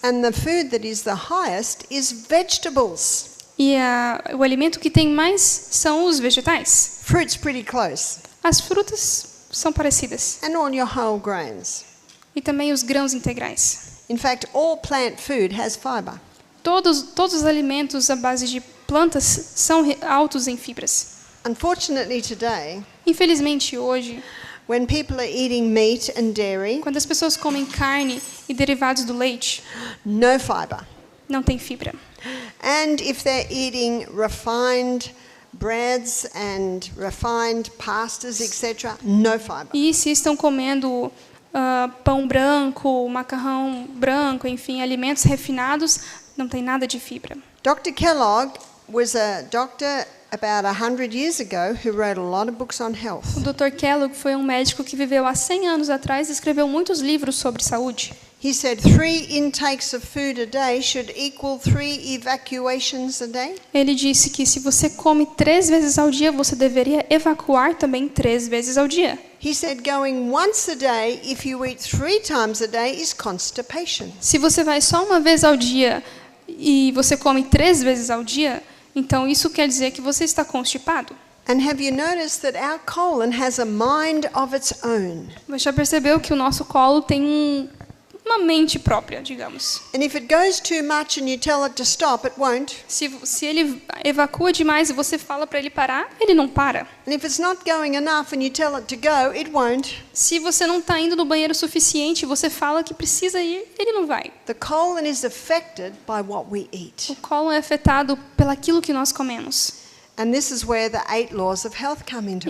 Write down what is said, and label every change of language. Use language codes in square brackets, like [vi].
[en] And the food that is the highest is vegetables. [pt] E o alimento que tem mais são os vegetais. [en] Fruit's pretty close. [pt] As frutas são parecidas. [en] And all your whole grains. [pt] E também os grãos integrais. [en] In fact, all plant food has fiber. [pt] Todos os alimentos à base de plantas são altos em fibras. [en] Unfortunately today, [pt] Infelizmente, hoje, [en] when people are eating meat and dairy, [pt] quando as pessoas comem carne e derivados do leite, [en] no fiber. [pt] não tem fibra. [en] And if they're eating refined breads and refined pastas, etc., no fiber. [pt] E se estão comendo pão branco, macarrão branco, enfim, alimentos refinados, não tem nada de fibra. [en] Dr. Kellogg was a doctor about 100 years ago who wrote a lot of books on health. [pt] O Dr. Kellogg foi um médico que viveu há 100 anos atrás e escreveu muitos livros sobre saúde. [en] He said 3 intakes of food a day should equal 3 evacuations a day. [pt] Ele disse que se você come 3 vezes ao dia, você deveria evacuar também 3 vezes ao dia. [en] He said going once a day if you eat 3 times a day is constipation. [pt] Se você vai só uma vez ao dia e você come 3 vezes ao dia, então isso quer dizer que você está constipado. [en] And have you noticed that our colon has a mind of its own? [pt] Você já percebeu que o nosso colo tem uma mente própria, digamos. [en] And if it goes too much and you tell it to stop, it won't. [pt] Se ele evacua demais e você fala para ele parar, ele não para. [en] And if it's not going enough and you tell it to go, it won't. [pt] Se você não está indo no banheiro o suficiente e você fala que precisa ir, ele não vai. [en] The colon is affected by what we eat. [pt] O colo é afetado pelaquilo que nós comemos. [en] And this is where the 8 laws of health come into